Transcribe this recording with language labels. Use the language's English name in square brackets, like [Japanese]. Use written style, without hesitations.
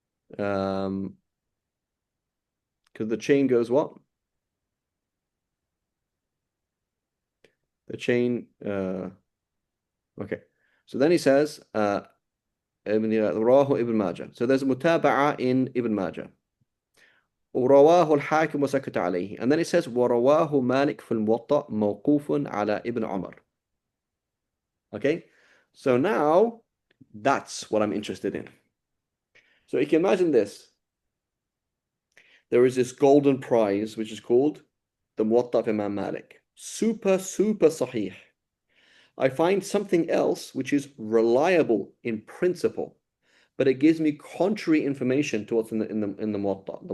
[English] Because the chain goes what? The chain, okay. So then he says, [Arabic] رواه ابن ماجه. [English] So there's a متابعة in Ibn Majah. [Arabic] ورواه الحاكم وسكت عليه. [English] And then it says [Arabic] ورواه مالك في الموطأ موقوف على ابن عمر. [English] Okay? So now, that's what I'm interested in. So you can imagine this. There is this golden prize, which is called the Muwatta of Imam Malik. Super, super sahih. I find something else which is reliable in principle, but it gives me contrary information to what's in the Muwatta.